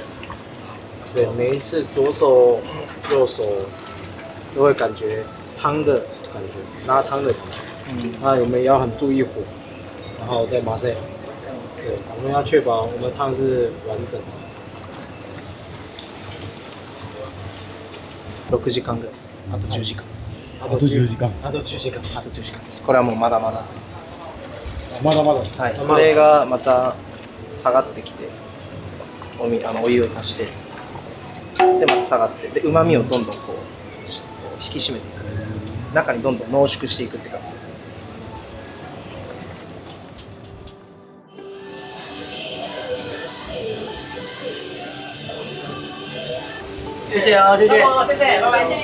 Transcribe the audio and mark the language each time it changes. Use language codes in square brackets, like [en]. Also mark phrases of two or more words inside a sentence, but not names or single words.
[zh] 对，每一次左手、右手都会感觉汤的感觉，拉汤的感觉。那我们也要很注意火，然后再马赛。对，我们要确保我们汤是完整的。 [ja] 6 時間ぐらいです。あと10時間です。あと10時間。あと10時間。あと10時間です。これはもうまだまだ。まだまだ。はい。これがまた下がってきて、お湯を足して、でまた下がって、で旨味をどんどんこう引き締めていく。中にどんどん濃縮していくって感じですね。 [zh] 谢谢啊，谢谢。谢谢，拜拜。